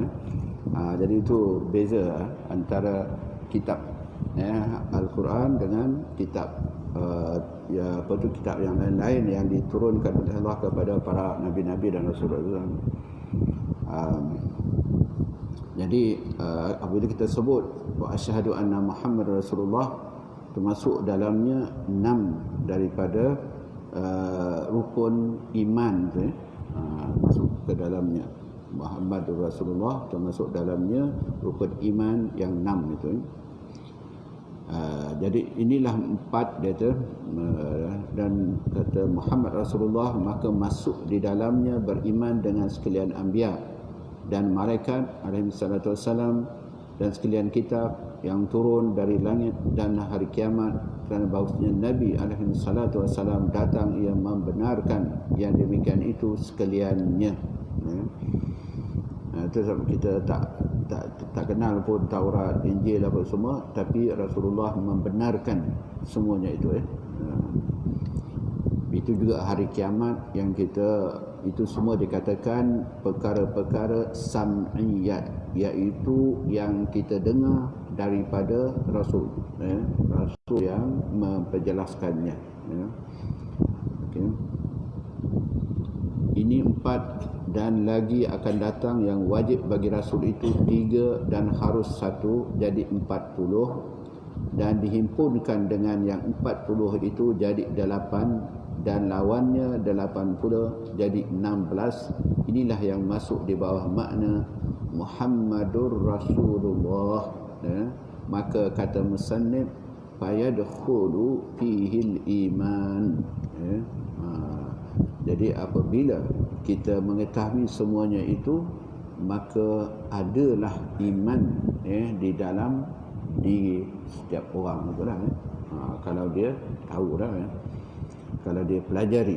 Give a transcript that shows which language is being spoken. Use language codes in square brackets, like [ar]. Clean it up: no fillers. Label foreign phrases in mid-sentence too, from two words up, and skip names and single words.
[ms] Jadi itu beza antara kitab, ya, Al-Quran dengan kitab kitab yang lain-lain yang diturunkan oleh Allah kepada para nabi-nabi dan rasul-rasul. Jadi apabila kita sebut [ar] وأشهد أن محمدا رسول الله, [ms] termasuk dalamnya 6 daripada rukun iman tu, masuk ke dalamnya. [ar] محمد رسول الله [ms] termasuk dalamnya rukun iman yang 6 itu. Jadi inilah 4 dia tu, dan kata [ar] محمد رسول الله [ms] maka masuk di dalamnya beriman dengan sekalian anbiya dan malaikat [ar] عليه الصلاة والسلام [ms] dan sekalian kitab yang turun dari langit dan hari kiamat, kerana bahawasanya Nabi [ar] عليه الصلاة والسلام [ms] datang ia membenarkan yang demikian itu sekaliannya. Itu kita tak kenal pun Taurat, Injil apa semua, tapi Rasulullah membenarkan semuanya itu. Itu juga hari kiamat yang kita, itu semua dikatakan perkara-perkara sam'iyat, iaitu yang kita dengar daripada Rasul, Rasul yang memperjelaskannya. Okay. Ini 4, dan lagi akan datang yang wajib bagi Rasul itu 3 dan harus 1, jadi 40, dan dihimpunkan dengan yang 40 itu jadi 8, dan lawannya 80 jadi 16. Inilah yang masuk di bawah makna [ar] محمد رسول الله. [ms] Maka kata musannif, [ar] فيدخل فيه الإيمان. [ms] Jadi apabila kita mengetahui semuanya itu, maka adalah iman di dalam diri setiap orang itulah. Kalau dia tahu dah, kalau dia pelajari.